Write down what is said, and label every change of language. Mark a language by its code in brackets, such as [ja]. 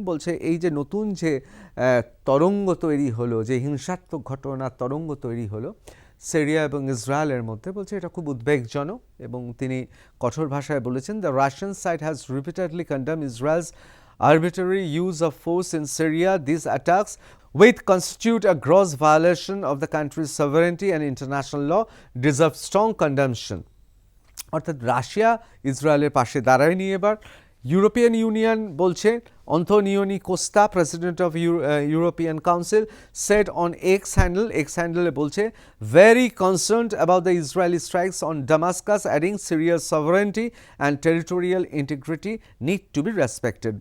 [bn] বলছে এই যে নতুন যে তরঙ্গ তৈরি হলো, যে হিংসাত্মক ঘটনার তরঙ্গ তৈরি হলো সিরিয়া এবং ইসরায়েলের মধ্যে, বলছে এটা খুব উদ্বেগজনক। এবং তিনি কঠোর ভাষায় বলেছেন, [en] The Russian side has repeatedly condemn Israel's arbitrary use of force in Syria. These attacks, which constitute a gross violation of the country's sovereignty and international law, deserve strong condemnation. [bn] অর্থাৎ রাশিয়া ইসরায়েলের পাশে দাঁড়ায়নি। [en] এবার European Union বলছে, Antonio Costa, president of European Council, said on X [bn] হ্যান্ডেলে বলছে, [en] Very concerned about the Israeli strikes on Damascus, adding সিরিয়ার sovereignty and territorial integrity need to be respected.